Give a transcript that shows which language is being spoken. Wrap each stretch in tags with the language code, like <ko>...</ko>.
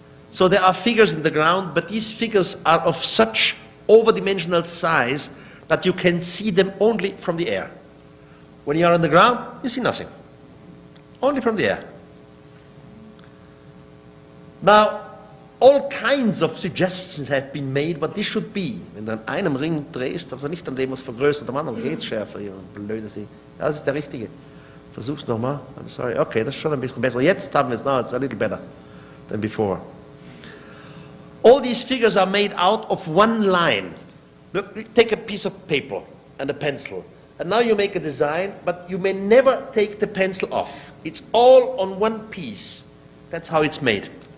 <en>So there are figures in the ground, but these figures are of such overdimensional size that you can see them only from the air. When you are on the ground, you see nothing. Only from the air. Now, all kinds of suggestions have been made what this should be.</en> <de>Wenn du an einem Ring drehst, also nicht an dem, was vergrößert, am anderen geht's schärfer. Ihr blöde Sie. Ja, das ist der richtige. Versuch's nochmal.</de> <en>I'm sorry.</en> <de>Okay, das ist schon ein bisschen besser. Jetzt haben wir es.</de> <en>Now it's a little better than before. All these figures are made out of one line. Look, take a piece of paper and a pencil. And now you make a design, but you may never take the pencil off. It's all on one piece. That's how it's made.</en>